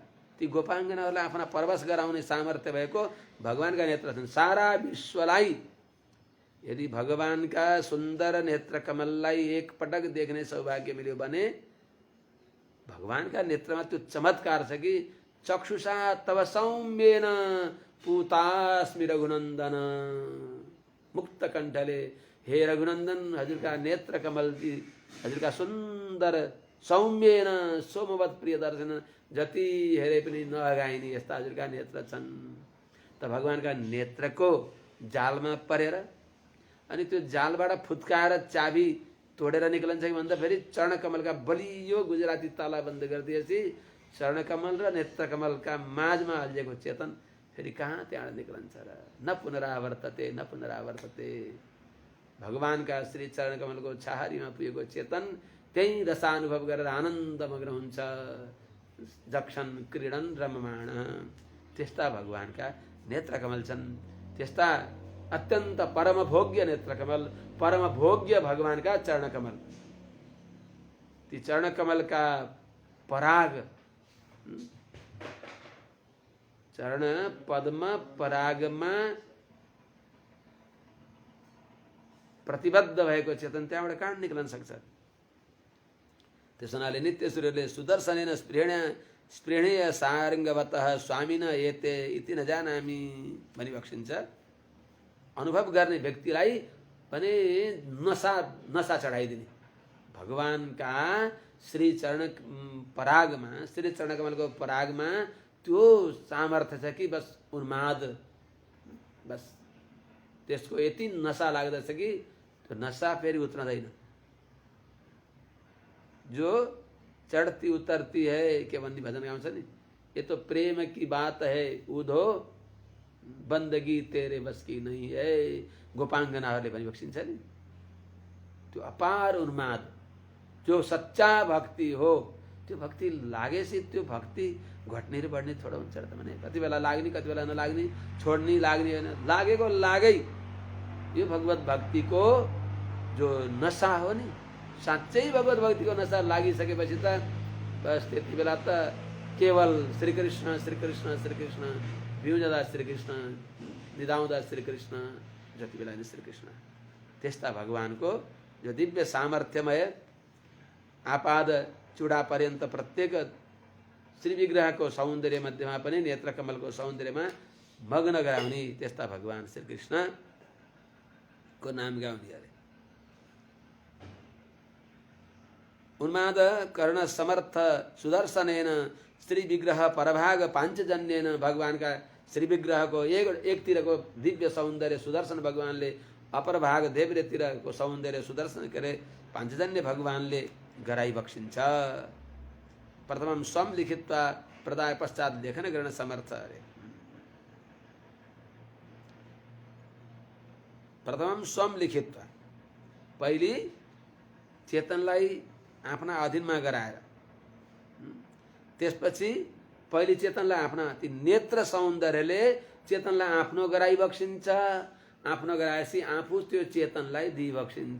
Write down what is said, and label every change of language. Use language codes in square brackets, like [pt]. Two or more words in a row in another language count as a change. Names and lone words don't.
[ne] ती गोपाङ्गनाहरूलाई आफ्ना परवश गराउने सामर्थ्य भएको भगवानका नेत्र छन्। सारा विश्वलाई यदि भगवानका सुन्दर नेत्र कमललाई एकपटक देख्ने सौभाग्य मिल्यो भने भगवानका नेत्रमा त्यो चमत्कार छ कि [sa] चक्षुषा तव सौम्येन पूतास्मि रघुनन्दन। [ne] मुक्त कण्ठले हे रघुनन्दन हजुरका नेत्र कमल, हजुरका सुन्दर सौम्येन सोमवत प्रिय दर्शन, जति हेरे पनि नअगाइने यस्ता हजुरका नेत्र छन्। त भगवानका नेत्रको जालमा परेर अनि त्यो जालबाट फुत्काएर चाबी तोडेर निक्लन्छ कि भन्दा फेरि चरणकमलका बलियो गुजराती ताला बन्द गरिदिएपछि चरणकमल र नेत्रकमलका माझमा हल्लिएको चेतन फेरि कहाँ त्यहाँ निक्लन्छ र [sa] न पुनरावर्तते न पुनरावर्तते। [ne] भगवानका श्री चरणकमलको छाहारीमा पुगेको चेतन त्यही रसानुभव गरेर आनन्दमग्न हुन्छ। जक्षण क्रीडन रममाण, त्यस्ता भगवानका नेत्रकमल छन्। त्यस्ता अत्यन्त परमभोग्य नेत्रकमल, परमभोग्य भगवानका चरणकमल। ती चरणकमलका पराग, चरण पद्म परागमा प्रतिबद्ध भएको चेतन त्यहाँबाट कहाँ निक्लन सक्छ। त्यस हुनाले नित्य सूर्यले [sa] सुदर्शनेन स्पृहणीय सारङ्गवतः स्वामिन एते इति न जानामि [ne] भनी बक्सिन्छ। अनुभव गर्ने व्यक्तिलाई पनि नसा चढाइदिने भगवानका श्री चरण परागमा, श्री चरणकमलको परागमा त्यो सामर्थ्य छ कि बस उन्माद, बस त्यसको यति नशा लाग्दछ कि त्यो नशा फेरि उत्रदैन। [hi] जो चढ़ती उतरती है [ne] के भन्ने भजन गाउँछ नि, [hi] ये तो प्रेम की बात है उधो बन्दगी तेरे बस की नहीं है। [ne] गोपाङ्गनाहरूले पनि बक्सिन्छ नि त्यो अपार उन्माद, जो सच्चा भक्ति हो त्यो भक्ति लागेपछि त्यो भक्ति घट्ने र बढ्ने थोडा हुन्छ त भने कति बेला लाग्ने कति बेला नलाग्ने, छोड्ने लाग्ने होइन, लागेको लागै। यो भगवत भक्तिको जो नशा हो नि, साँच्चै भगवत भक्तिको नशा लागिसकेपछि त बस त्यति बेला त केवल श्री कृष्ण श्री कृष्ण श्री कृष्ण, बिउजदा श्री कृष्ण, निदाउँदा श्री कृष्ण, जति बेला नि श्री कृष्ण। त्यस्ता भगवानको जो दिव्य सामर्थ्यमय आपाद चूड़ा पर्यन्त प्रत्येक श्री विग्रहको सौन्दर्य मध्यमा पनि नेत्रकमलको सौन्दर्यमा मग्न गराउने त्यस्ता भगवान श्री कृष्ण को नाम गाउने अरे। [sa] उन्माद कर्ण समर्थ सुदर्शनेन श्री विग्रह परभाग पांचजन्येन, [ne] भगवानका श्री विग्रहको एकतिरको दिव्य सौन्दर्य सुदर्शन भगवानले, अपर भाग देव्रेतिरको सौन्दर्य सुदर्शन के अरे पांचजन्य भगवानले गराई बक्सिन्छ। [sa] प्रथमम स्वम लिखित्वा प्रदाय पश्चात लेखन [ne] गर्न समर्थ अरे। [sa] प्रथमम स्वम लिखित्वा, [ne] पहिले चेतनलाई आफ्ना अधीनमा गराएर, त्यसपछि पहिले चेतनलाई आफ्ना ती नेत्र सौन्दर्यले चेतनलाई आफ्नो गराई बक्सिन्छ। आफ्नो गराएपछि आफू त्यो चेतनलाई दिइ बक्सिन्छ।